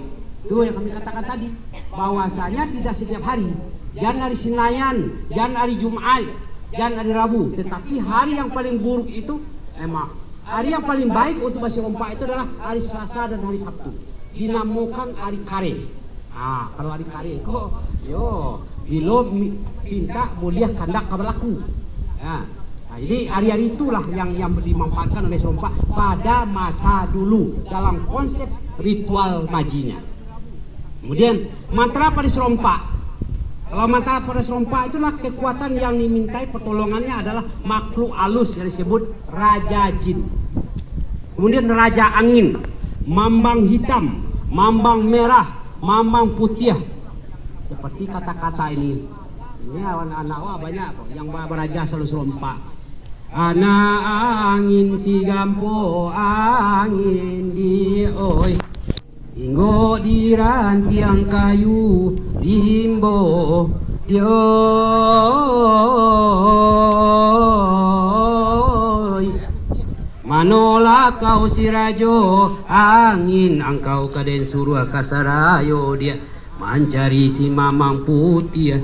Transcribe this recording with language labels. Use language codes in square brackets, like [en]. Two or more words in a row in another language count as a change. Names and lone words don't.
[id] Itu yang kami katakan tadi, bahwasanya tidak setiap hari. Jangan hari Senin, jangan hari Jumat, jangan hari Rabu. Tetapi hari yang paling buruk itu, hari yang paling baik untuk serompak itu adalah hari Selasa dan hari Sabtu. Dinamakan hari kare. [min] Kalau hari kare kok, bilo pinta boleh kandak berlaku. [id] Jadi hari-hari itulah yang dimanfaatkan oleh serompak pada masa dulu dalam konsep ritual majinya. Kemudian mantra pada serompak. Kalau mantra pada serompak itulah kekuatan yang dimintai pertolongannya adalah makhluk halus yang disebut Raja Jin. Kemudian Raja Angin, Mambang Hitam, Mambang Merah, Mambang Putih. Seperti kata-kata ini anak-anak banyak kok yang beraja selalu serompak. [min] Anak angin si gampo angin di oi inggo di rantiang kayu rimbo di oi manola kau si rajo angin angkau kaden suruh kasarayo [id] dia mencari si mamang putih.